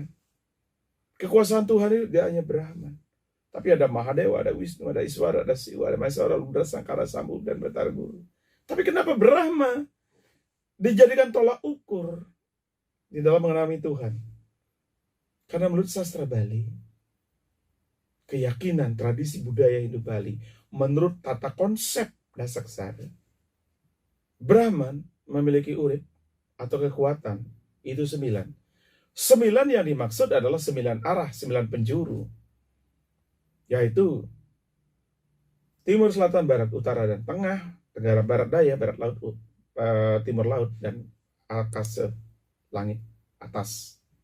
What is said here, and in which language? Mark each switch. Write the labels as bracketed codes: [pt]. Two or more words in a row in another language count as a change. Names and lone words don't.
[id] Kekuasaan Tuhan itu tidak hanya Brahman. Tapi ada Mahadewa, ada Wisnu, ada Iswara, ada Siwa, ada Maheswara, Ludra, Sangkara, Sambu, dan Batara Guru. Tapi kenapa Brahma dijadikan tolak ukur di dalam mengenali Tuhan? Karena menurut sastra Bali, keyakinan, tradisi budaya Hindu Bali, menurut tata konsep Dasaksara, Brahman memiliki urip atau kekuatan itu 9. 9 yang dimaksud adalah 9 arah, 9 penjuru, yaitu timur, selatan, barat, utara, dan tengah, tenggara, barat, daya, barat laut, timur laut, dan akase langit atas.